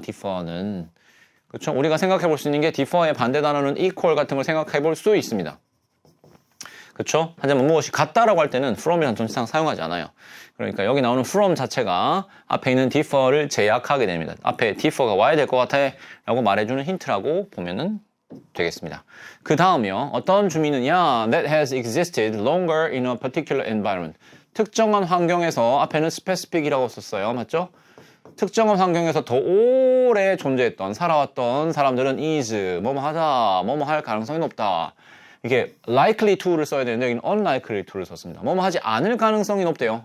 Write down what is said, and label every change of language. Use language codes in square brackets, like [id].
[ko] differ는, 그렇죠? 우리가 생각해 볼 수 있는 게 differ의 반대 단어는 equal 같은 걸 생각해 볼 수 있습니다. 그렇죠? 하지만 무엇이 같다라고 할 때는 from이라는 전치상 사용하지 않아요. 그러니까 여기 나오는 from 자체가 앞에 있는 differ를 제약하게 됩니다. 앞에 differ가 와야 될 것 같아 라고 말해주는 힌트라고 보면은 되겠습니다. 그 다음이요. 어떤 주민이냐? [en] That has existed longer in a particular environment. [ko] 특정한 환경에서, 앞에는 specific이라고 썼어요. 맞죠? 특정한 환경에서 더 오래 존재했던, 살아왔던 사람들은 is, 뭐뭐 하다, 뭐뭐 할 가능성이 높다. 이게 [en] likely to [ko] 를 써야 되는데 여기는 [en] unlikely to [ko] 를 썼습니다. 뭐뭐 하지 않을 가능성이 높대요.